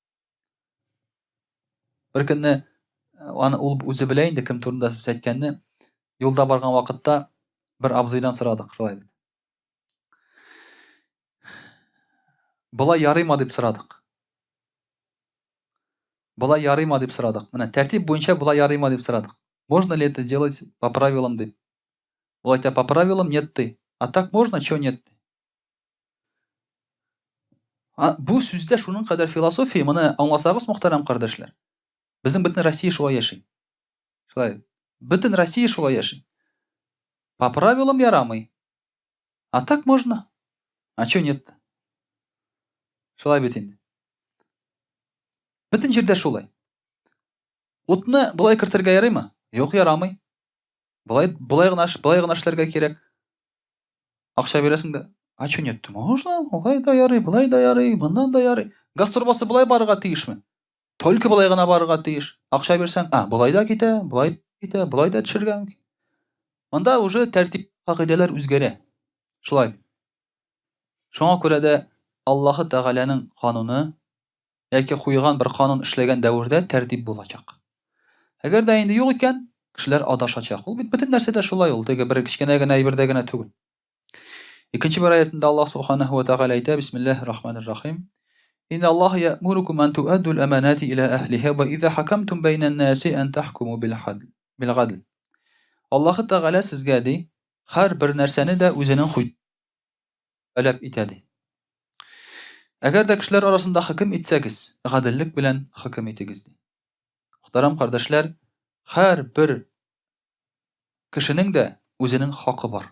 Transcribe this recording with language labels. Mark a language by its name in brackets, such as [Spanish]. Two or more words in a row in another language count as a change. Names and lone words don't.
[Tatar] Бер көнне аны ул үзе белә инде кем турында сүз әйткәнне, юлда барган вакытта бер абзыйдан сорадык шулай. Болай ярыймы дип сорадык. Болай ярыймы дип сорадык. Менә тәртип буенча болай ярыймы дип сорадык. [Russian] Можно ли это делать по правилам дип. [Tatar] Ул әйтә, [Russian] по правилам нет ди. А так можно, чё нет ди. [Tatar] Бу сүздә шуның кадәр философия, моны аңласагыз, мөхтәрәм кардәшләр. Безнең бөтен Россия шулай яши. Шулай. Бөтен Россия шулай яши. [Russian] По правилам ярамый. А так можно. А чё нет? [Tatar] Шулай бит инде. Бөтен җирдә шулай. Утны булай кертергә ярыймы? Юк, ярамый. Булай гына эшләргә кирәк. Акча бирәсең дә, [Russian] а чё нет? Можно, [Tatar] булай да ярый, булай да ярый, моннан да ярый. Газ турбасы булай барырга тиешме? Только булай гына барырга тиеш. Акча бирсәң, булай да китә, булай да төшергә мөмкин. Монда уже тәртип, кагыйдәләр үзгәрә. Шулай. Шуңа күрә дә Аллаһы Тәгаләнең кануны яки куйган бер канун эшләгән дәврдә тәртип булачак. Әгәр дә инде юк икән, кешеләр адашачак. Ул бит бөтен нәрсәдә шулай ул. Теге бер кичкенә генә әйбердә генә түгел. Икенче бер аятында Аллаһ Субханаһу ва Тәгалә әйтә: [Arabic] بسم الله الرحمن الرحيم. إن الله يأمركم أن تؤدوا الأمانات إلى أهلها وإذا حكمتم بين الناس أن تحكموا بالعدل. [Tatar] Аллаһы Тәгалә сезгә ди, һәр бер нәрсәне дә үзенең таләп итә ди. Әгәр дә кешеләр арасында хөкем итсәгез, гаделлек белән хөкем итегез ди. Мөхтәрәм кардәшләр, һәр бер кешенең дә үзенең хакы бар.